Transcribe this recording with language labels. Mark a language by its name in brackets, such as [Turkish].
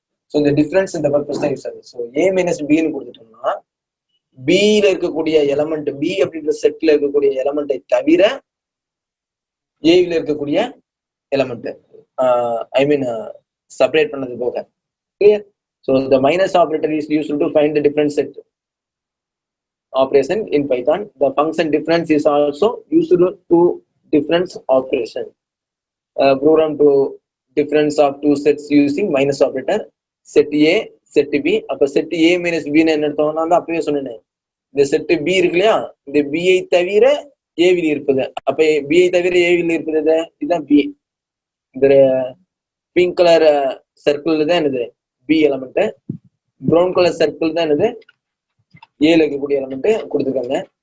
[Tamil] So இந்த difference இந்த purpose தான் யூஸ் ஆகுது. ஸோ ஏ மைனஸ் பின்னு கொடுத்துட்டோம்னா பில இருக்கக்கூடிய எலமெண்ட், பி அப்படின்ற செட்ல இருக்கக்கூடிய எலமெண்ட்டை தவிர ஏவில் இருக்கக்கூடிய எலமெண்ட் ஐ மீன் செப்பரேட் பண்ணது போக. Clear? [English] So the minus operator is used to find the different set operation in Python. The function difference is also used to difference operation. Program to difference of two sets using minus operator. Set A, set B. அப்ப set A minus B [Tamil] என்ன அர்த்தம்? நான் தான் அப்பவே சொன்னேன். இந்த set B இருக்கு இல்லையா, இந்த B ஐ தவிர A வில் இருப்பது. அப்ப B ஐ தவிர A வில் இருப்பது இதுதான் B. இந்த பிங்க் கலர் சர்க்கிள் தான் என்னது B element. Brown colour circle தான் என்னது ஏல இருக்கக்கூடிய எலமெண்ட் கொடுத்துருக்காங்க.